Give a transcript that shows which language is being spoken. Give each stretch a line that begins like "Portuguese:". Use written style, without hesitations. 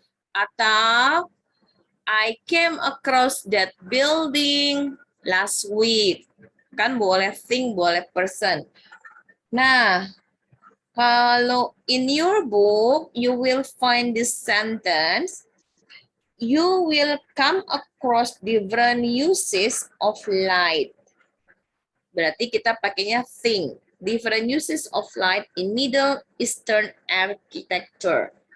English: Atau I came across that building last week.
Indonesian: Kan boleh thing, boleh person. Nah, kalau
English: in your book, you will find this sentence, you will come across different uses of light.
Indonesian: Berarti kita pakainya
English: thing. Different uses of light in Middle Eastern architecture.